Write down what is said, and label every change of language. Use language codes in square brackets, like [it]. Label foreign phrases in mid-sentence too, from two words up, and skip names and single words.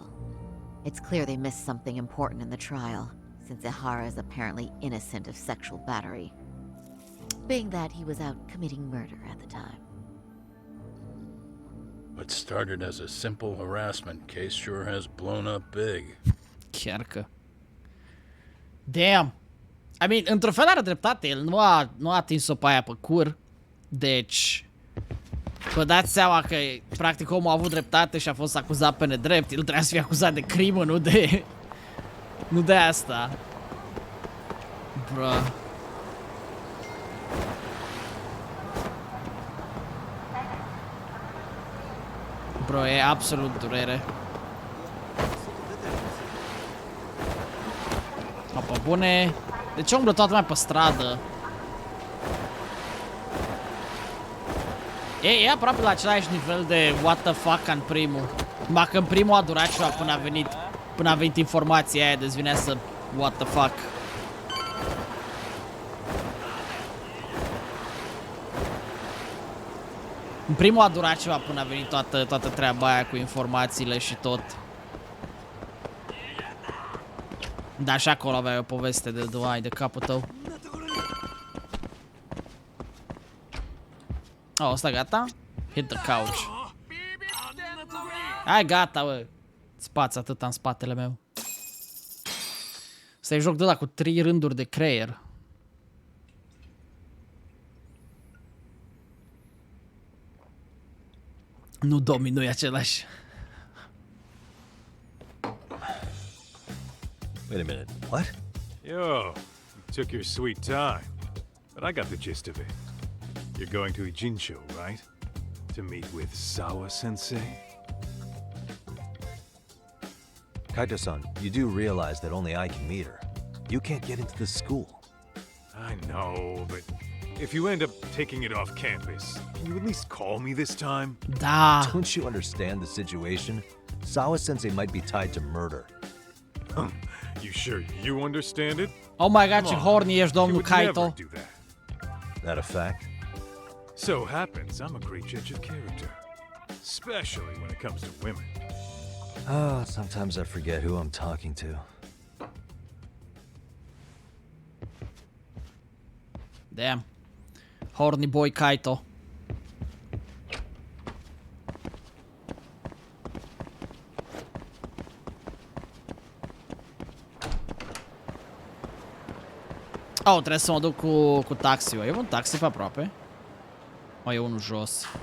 [en] It's clear they missed something important in the trial, since Ihara is apparently innocent of sexual battery. Being that he was out committing murder at the time. What started as a simple harassment case sure has blown up big. [ro] Chiar că... [en] Damn. I mean, [ro] într-un fel are dreptate, el nu a atins-o pe aia pe cur. Deci... Vă dați seama că, practic, omul a avut dreptate și a fost acuzat pe nedrept. El trebuia să fie acuzat de crimă, nu de... Nu de asta. Bro. Bro, e absolut durere. Apa bune. De ce umblă toată lumea pe stradă? E aproape la același nivel de [en] what the fuck [ro] ca în primul. Numai că în primul a durat ceva până a venit informația aia, deci vinea să [en] what the fuck. [ro] În primul a durat ceva până a venit toată treaba aia cu informațiile și tot. Dar și acolo aveai o poveste de capul tău. Oh, ăsta gata? [en] Hit the couch. [ro] Hai, gata, bă. Spați atâta în spatele meu. Ăsta e joc de ăla cu 3 rânduri de creier. Nu, Domi, nu e același. [en] Wait a minute. What? Yo, you took your sweet time, but I got the gist of it. You're going to Ijincho, right? To meet with Sawa-sensei? Kaito-san, you do realize that only I can meet her. You can't get into the school. I know, but if you end up taking it off campus, can you at least call me this time? Da. Don't you understand the situation? Sawa-sensei might be tied to murder. You sure you understand it? Oh my god, [ro] ce horny ești, domnul Kaito. [en] That a fact? So happens I'm a great judge of character, especially when it comes to women. Oh, sometimes I forget who I'm talking to. Damn. Horny boy Kaito. [ro] Oh, trebuie să mă duc cu taxiul. E un taxi pe aproape? O, e unul jos.